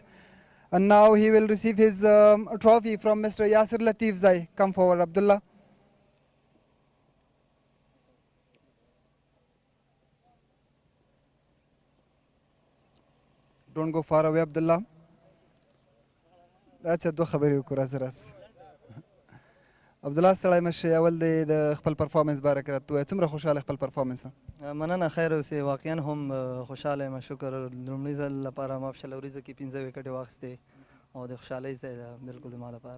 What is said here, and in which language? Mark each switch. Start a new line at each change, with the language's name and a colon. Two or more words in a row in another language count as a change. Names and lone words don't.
English: And now he will receive his trophy from Mr. Yasir Latif Zai. Come forward, Abdullah. Don't go far away, Abdullah.
Pashto: راځه دوه خبرې وکړو راځه راځه عبدالله ستړی مه شې اول دی د خپل پرفارمنس باره کې راته ووایه څومره خوشحاله خپل پرفارمنس ته مننه خیر اوسې واقعا هم خوشحاله یم شکر لومړي ځل لپاره ما په شل ورځو کې 15 وکټې واخیستې او د خوشحالۍ ځای ده بلکل زما لپاره